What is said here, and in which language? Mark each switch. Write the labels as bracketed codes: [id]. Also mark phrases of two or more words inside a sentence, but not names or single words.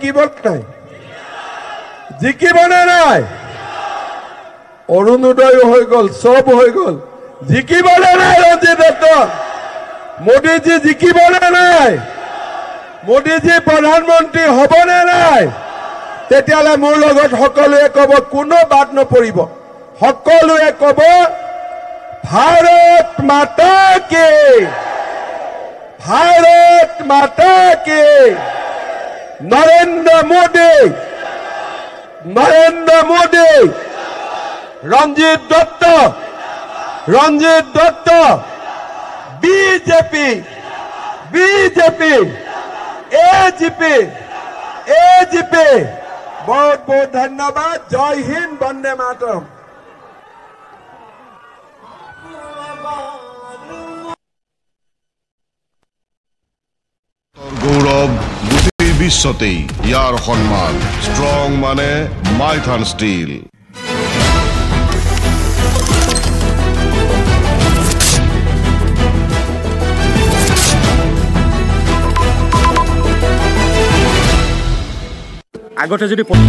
[as] জিকিবনে নাই অৰুণোদয় হৈ গ'ল সব হৈ গ'ল জিকিবনে নাই ৰঞ্জিত দত্ত মোদীজী জিকিবনে নাই মোদীজী প্ৰধানমন্ত্ৰী হ'বনে নাই তেতিয়ালে মোৰ লগত সকলোৱে ক'ব কোনো বাদ নপৰিব সকলোৱে ক'ব [hi] भारत माता के नरेंद्र मोदी रंजीत दत्त बीजेपी एजीपी बहुत बहुत धन्यवाद जय हिंद वंदे मातरम [as] গৌৰৱ গোটেই বিশ্বতেই ইয়াৰ সন্মান ষ্ট্ৰং মানে মাইথান ষ্টীল আগতে যদি